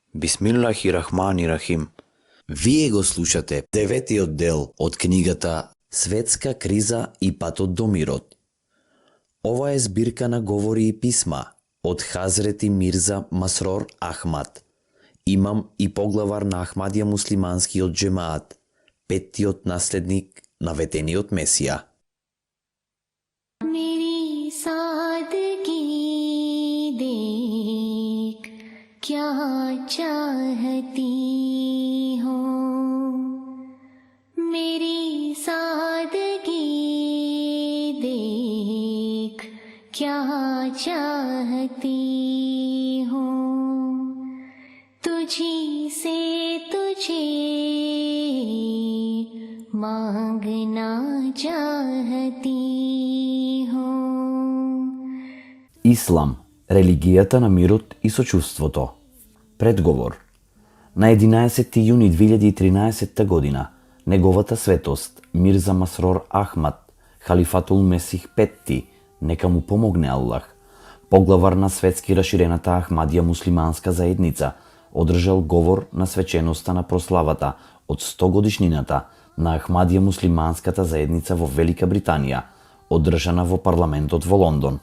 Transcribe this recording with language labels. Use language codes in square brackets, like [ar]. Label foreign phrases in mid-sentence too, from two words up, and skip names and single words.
[ar] بسم الله الرحمن الرحيم. [mk] Вие го слушате деветиот дел од книгата Светска криза и патот до мирот. Ова е збирка на говори и писма од Хазрети Мирза Масрор Ахмад, имам и поглавар на Ахмадија муслиманскиот джемаат, петтиот наследник на ветениот Месија. [hi] मेरी सादगी देख क्या चाहती हो, मेरी सादगी देख क्या चाहती हो, तुझी से तुझे मांगना चाहती हो. [mk] Ислам, религијата на мирот и сочувството. Предговор. На 11 јуни 2013 година, неговата светост, Мирза Масрор Ахмад, халифатул Месих Петти, нека му помогне Аллах, поглавар на светски раширената Ахмадија муслиманска заедница, одржал говор на свеченоста на прославата од 100 годишнината на Ахмадија муслиманската заедница во Велика Британија, одржана во парламентот во Лондон.